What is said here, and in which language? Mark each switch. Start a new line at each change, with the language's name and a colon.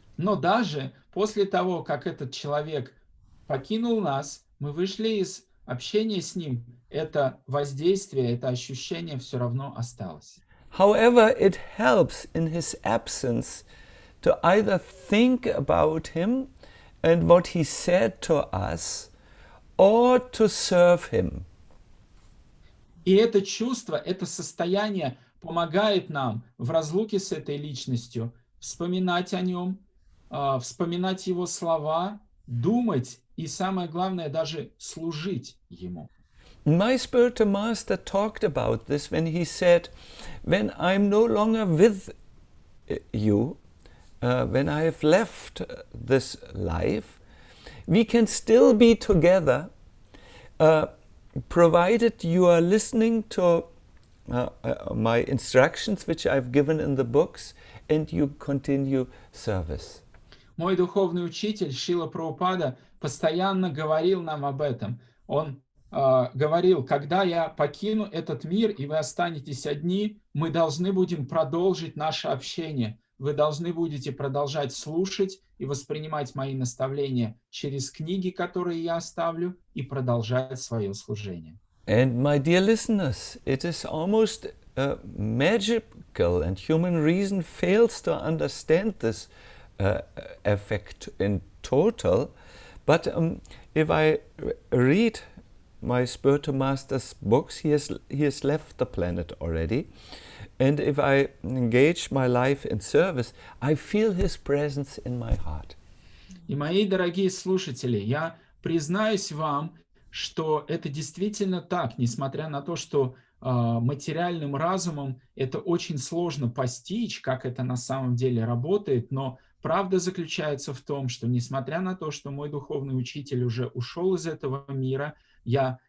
Russian: Но даже после того, как этот человек покинул нас, мы вышли из общения с ним, это воздействие, это ощущение все равно осталось.
English: However, it helps in his absence to either think about him and what he said to us, or to serve him.
Russian: И это чувство, это состояние помогает нам в разлуке с этой личностью вспоминать о нем, вспоминать его слова, думать и, самое главное, даже служить ему.
English: My spiritual master talked about this when he said, when I'm no longer with you, when I have left this life, we can still be together, provided you are listening to my instructions, which I've given in the books, and you continue service.
Russian: Мой духовный учитель Шрила Прабхупада постоянно говорил нам об этом. Он говорил, когда я покину этот мир, и вы останетесь одни, мы должны будем продолжить наше общение. Вы должны будете продолжать слушать и воспринимать мои наставления через книги, которые я оставлю, и продолжать свое служение.
English: And my dear listeners, it is almost magical, and human reason fails to understand this effect in total. But if I read my spiritual master's books, he has left the planet already. And if I engage my life in service, I feel his presence in my heart.
Russian: И мои дорогие слушатели, я признаюсь вам, что это действительно так, несмотря на то, что материальным разумом это очень сложно постичь, как это на самом деле работает, но правда заключается в том, что несмотря на то, что мой духовный учитель уже ушел из этого мира, я